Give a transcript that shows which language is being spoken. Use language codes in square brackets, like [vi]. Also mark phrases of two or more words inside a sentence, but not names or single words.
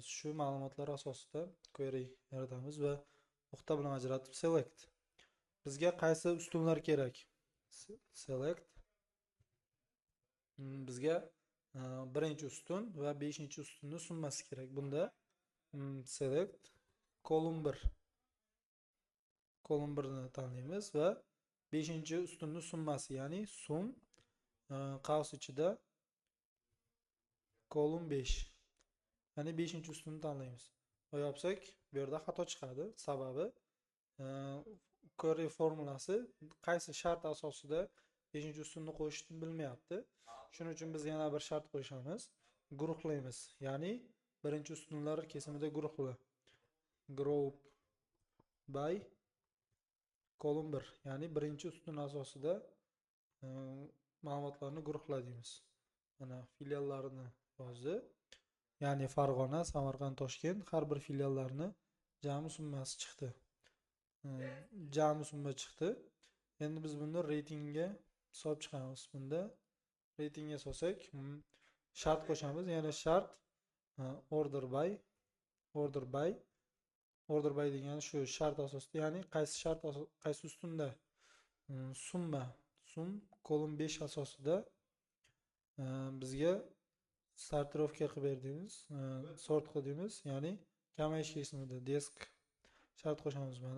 [uz] Shu ma'lumotlar asosida query yaratamiz va nuqta bilan ajratib select. Bizga qaysi ustunlar kerak? Select. Bizga birinchi ustun va 5-ustunning summasi kerak. [en] Bunda select column 1. [uz] Column 1 ni tanlaymiz va 5-ustunning summasi, ya'ni sum qavs ichida column 5. Ya'ni 5-ustunni tanlaymiz. Va yopsak, bu yerda xato chiqadi. Sababi query formulasi qaysi shart asosida 5-ustunni qo'shishni bilmayapti. Shuning uchun biz yana bir shart qo'shamiz. Guruhlaymiz. Ya'ni birinchi ustunlar kesimida guruhla. [en] Group by column 1. [uz] Ya'ni birinchi ustun asosida ma'lumotlarni guruhla deymiz. Mana filiallarini yozdi. Ya'ni Farg'ona, Samarqand, Toshkent har bir filiallarini jami summasi chiqdi. Jami summa chiqdi. Endi biz buni reytingga solib chiqamiz. Bunda reytingga solsak, shart qo'shamiz. Yana shart [en] order by [uz] degani shu shart asosida, ya'ni qaysi ustunda [en] sum column 5 [uz] asosida bizga sortirovka qilib berdingiz, sort qildingiz, ya'ni kamayish kesimida desk shart qo'shamiz mana.